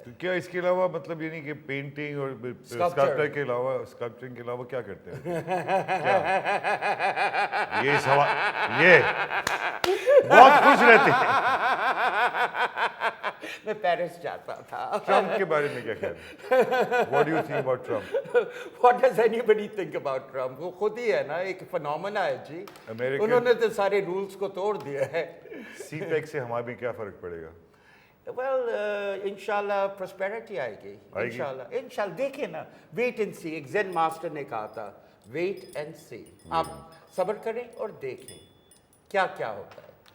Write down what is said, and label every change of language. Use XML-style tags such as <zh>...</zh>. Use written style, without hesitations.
<hi>तो क्या इसके अलावा मतलब ये नहीं कि पेंटिंग और स्कल्पचर के अलावा, स्कल्पचरिंग के अलावा क्या करते हैं? क्या? ये सवाल, ये बहुत खुश रहते हैं। मैं पेरिस जाता था। ट्रम्प के बारे में क्या कहते?</hi> <en>What do you think about Trump? What does anybody think about Trump?</en> <hi>वो खुद ही है ना, एक फिनोमेना है जी।</hi> <en>American-</en> <hi>उन्होंने तो सारे रूल्स को तोड़ दिया है। सीपेक से हमारे में क्या फर्क पड़ेगा? Well, इंशाल्लाह प्रॉस्पेरिटी आएगी। इंशाल्लाह देखिए ना,</hi> <en>Wait and see.</en> <hi>एक ज़ेन मास्टर ने कहा था,</hi> <en>Wait and see.</en> <hi>आप सब्र करें और देखें क्या क्या होता है।</hi>